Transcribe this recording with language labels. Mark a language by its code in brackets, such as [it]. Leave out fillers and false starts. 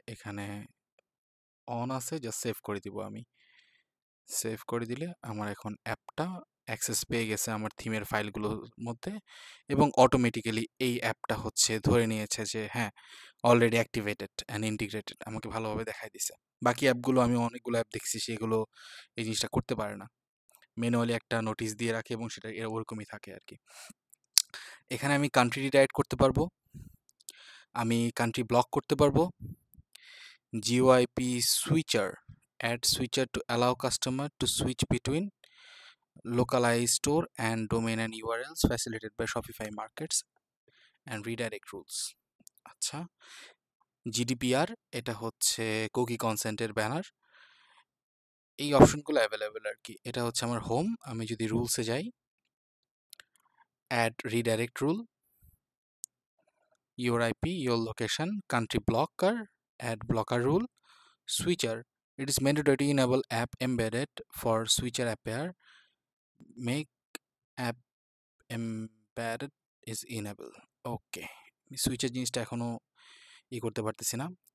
[bn] এখানে অন আছে, just save করে দিব। আমি সেভ করে দিলে আমার এখন অ্যাপটা অ্যাক্সেস পেয়ে গেছে আমার থিমের ফাইলগুলোর মধ্যে, এবং অটোমেটিক্যালি এই অ্যাপটা হচ্ছে ধরে নিয়েছে যে হ্যাঁ, [en] already activated and integrated, [bn] আমাকে ভালোভাবে দেখাই দিছে। বাকি অ্যাপগুলো, আমি অনেকগুলো অ্যাপ দেখছি সেগুলো এই জিনিসটা করতে পারে না, ম্যানুয়ালি একটা নোটিশ দিয়ে রাখে এবং সেটা ওরকমই থাকে আর কি। এখানে আমি কান্ট্রি রিডাইরেক্ট করতে পারবো, আমি কান্ট্রি ব্লক করতে পারবো। [en] GUIP switcher, add switcher to allow customer to switch between localized store and domain and URLs facilitated by Shopify markets and redirect rules. [bn] আচ্ছা, GDPR এটা হচ্ছে কুকি কনসেন্টের ব্যানার। এই অপশনগুলো অ্যাভেলেবেল আর কি। এটা হচ্ছে আমার হোম। আমি যদি রুলসে যাই, [en] Add redirect rule, your IP, your location, country blocker, add blocker rule, switcher. It is mandatory to enable app embedded for switcher appear. Make app embedded is enable. [bn] ওকে, সুইচের জিনিসটা এখনো করতে পারতেছি না।